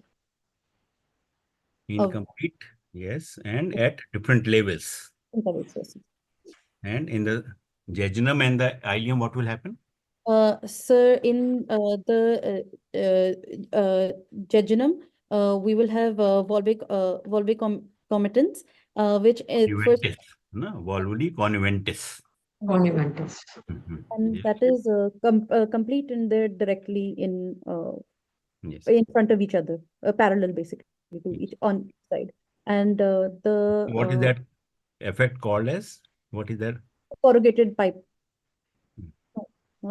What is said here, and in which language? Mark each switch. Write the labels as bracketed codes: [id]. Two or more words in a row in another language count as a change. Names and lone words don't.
[en] Incomplete, yes, and at different levels. Yes. And in the jejunum and the ileum, what will happen? So in the jejunum, we will have volvic comitants, which first, Conjuventis, no? Volvuli conjuventis. Conjuventus. and Yes. that is complete in there directly in Yes. in front of each other, parallel basically to each on each side. And What is that effect called as? What is that? corrugated pipe. No, not